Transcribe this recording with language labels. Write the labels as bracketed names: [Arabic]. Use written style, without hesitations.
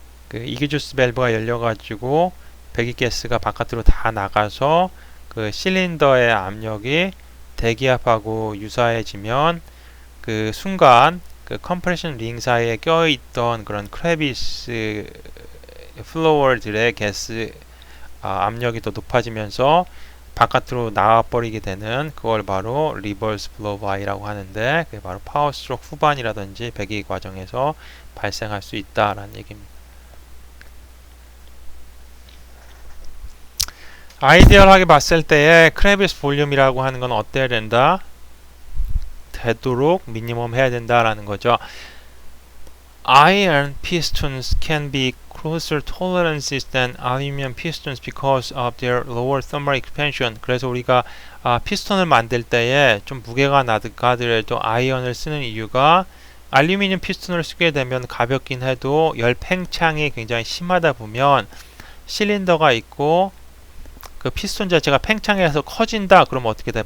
[Korean] 그 이그조스 밸브가 열려가지고 배기가스가 바깥으로 다 나가서 그 실린더의 압력이 대기압하고 유사해지면 그 순간 그 컴프레션 링 사이에 껴있던 그런 크레비스 플로어들의 가스 압력이 더 높아지면서 바깥으로 나와버리게 되는, 그걸 바로 리버스 블로우 바이라고 하는데, 그게 바로 파워 스트로크 후반이라든지 배기 과정에서 발생할 수 있다라는 얘기입니다. 아이디얼하게 봤을 때의 크레비스 볼륨이라고 하는 건 어때야 된다? 되도록 미니멈 해야 된다라는 거죠. [English] Iron pistons can be closer tolerances than aluminum pistons because of their lower thermal expansion. [Korean] 그래서 우리가 피스톤을 만들 때에 좀 무게가 나가더라도 아이언을 쓰는 이유가, 알루미늄 피스톤을 쓰게 되면 가볍긴 해도 열 팽창이 굉장히 심하다 보면 실린더가 있고 그 피스톤 자체가 팽창해서 커진다. 그러면 어떻게 돼?